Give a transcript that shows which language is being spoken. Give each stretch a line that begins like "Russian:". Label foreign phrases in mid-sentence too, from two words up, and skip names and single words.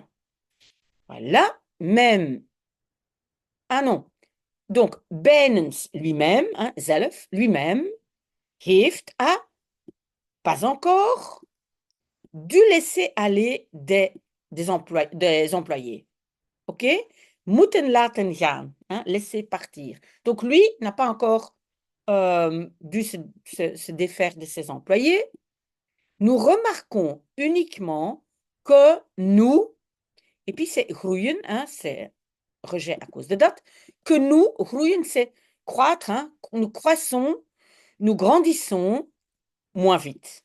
French: Voilà, même. Ah non. Donc, Benens lui-même, hein, zelf, lui-même, heeft pas encore, dû laisser aller des employés.
Dutch: OK? Moeten laten gaan,
French: hein, laisser partir. Donc, lui n'a pas encore dû se défaire de ses employés. Nous remarquons uniquement que nous, et puis c'est groeien, hein, c'est rejet à cause de date, que nous, groeien, c'est croître, hein, nous croissons, nous grandissons moins vite.